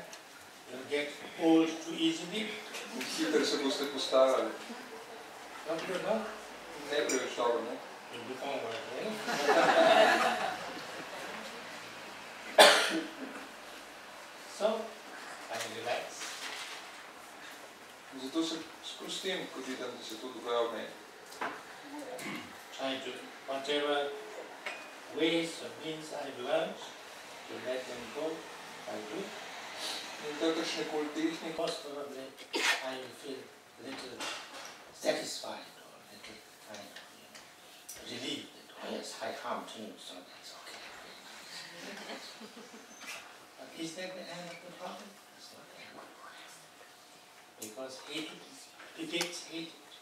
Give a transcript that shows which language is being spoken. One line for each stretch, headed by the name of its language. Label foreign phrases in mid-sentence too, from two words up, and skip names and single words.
English: You'll get old too easily.
Slovenian: In hitro se boste postarali.
English: Not good, no?
Slovenian: Ne preveč dobro, ne?
English: You'll become like that. So, I relax.
Slovenian: Zato se sprostim, ko vidim, da se to dogaja v meni.
English: Try to, whatever ways or means I've learned, to let them go, I do.
Slovenian: In kakršne koli tehnike,
English: Most probably I will feel a little satisfied or a little kind of, relieved that, oh yes, I harmed him, so that's okay. But is that the end of the problem? It's not the end. Because hatred begets hatred.